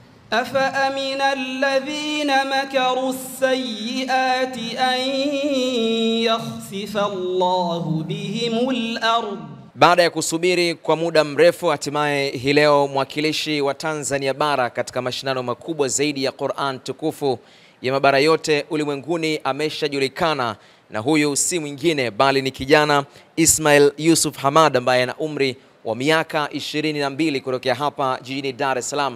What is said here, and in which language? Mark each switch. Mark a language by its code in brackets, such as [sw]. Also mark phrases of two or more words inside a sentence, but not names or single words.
[ar] أفأمن الذين مكروا السيئات أن يخسف الله بهم الأرض. [sw] Baada ya kusubiri kwa muda mrefu, hatimaye hii leo mwakilishi wa Tanzania bara katika mashindano makubwa zaidi ya Qur'an tukufu ya mabara yote ulimwenguni ameshajulikana, na huyu si mwingine bali ni kijana Ismail Yusuf Hamad ambaye ana umri wa miaka 22 kutokea hapa jijini Dar es Salaam.